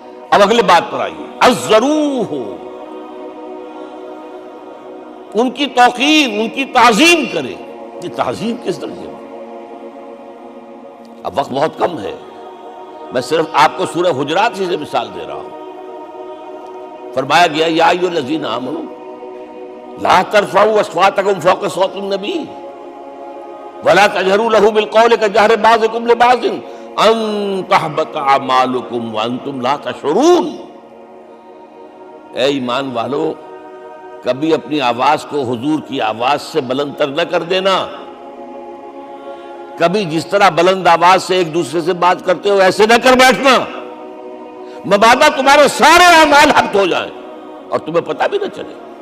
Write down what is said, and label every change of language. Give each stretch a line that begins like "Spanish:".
Urdu: اب اگلے بات پر آئیے، الضروح، ان کی توقیر، ان کی تعظیم کرے. یہ تعظیم کس درجے میں؟ اب وقت بہت کم ہے، میں صرف آپ کو سورہ حجرات سے مثال دے رہا ہوں. فرمایا گیا
Arabic: یا ایھا الذین آمنوا لا ترفعوا اصواتکم فوق صوت النبی ولا تجهروا له بالقول كجهر بعضكم لبعض ان تحبط اعمالكم وانتم لا تشعرون.
Urdu: اے ایمان والو، کبھی اپنی آواز کو حضور کی آواز سے بلند تر نہ کر دینا. کبھی جس طرح بلند آواز سے ایک دوسرے سے بات کرتے ہو ایسے نہ کر بیٹھنا، مبادا تمہارے سارے اعمال حبط ہو جائیں اور تمہیں پتہ بھی نہ چلے.